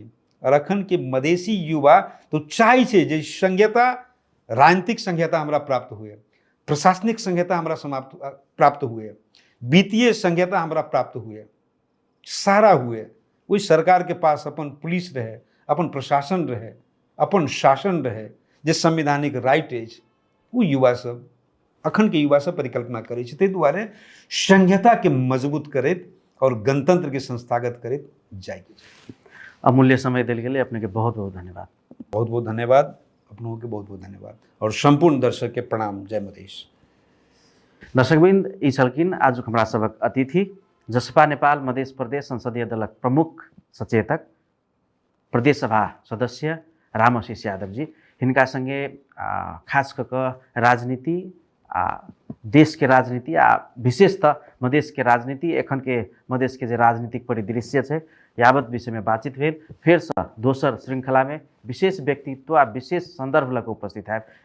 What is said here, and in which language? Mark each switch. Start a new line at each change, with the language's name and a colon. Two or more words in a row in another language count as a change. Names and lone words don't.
Maithili: और अखन के मधेसी युवा तो चाहे छे जे संहिता, राजनीतिक संहिता हमरा प्राप्त हुए, प्रशासनिक संहिता हमरा प्राप्त हुए, वित्तीय संहिता हमरा प्राप्त हुए, सारा हुए। वही सरकार के पास अपन पुलिस रहे, अपन प्रशासन रहे, अपन शासन रहे, जे संवैधानिक राइट अछि, वो युवा सब अखन के युवा सब परिकल्पना करे छे। ताहि दुआरे संहिता के मजबूत करैत और गणतंत्र के संस्थागत करैत जाए। अमूल्य समय देल गेल अपने के बहुत बहुत धन्यवाद। बहुत बहुत धन्यवाद, अपनों के बहुत बहुत धन्यवाद और संपूर्ण दर्शक के प्रणाम। जय मधेश। दर्शकवृन्द, ई छलखिन आज हमरा सबक अतिथि, जसपा नेपाल मध्य प्रदेश संसदीय दलक प्रमुख सचेतक, प्रदेश सभा सदस्य रामाशीष यादव जी। हिनका संगे खास कऽ राजनीति आ देश के राजनीति आ विशेषतः मधेश के राजनीति एखन के मधेश के जे राजनीतिक परिदृश्य है यावत विषय में बातचीत भेल। फिर से दोसर श्रृंखला में विशेष व्यक्तित्व आ विशेष संदर्भ लग उपस्थित है।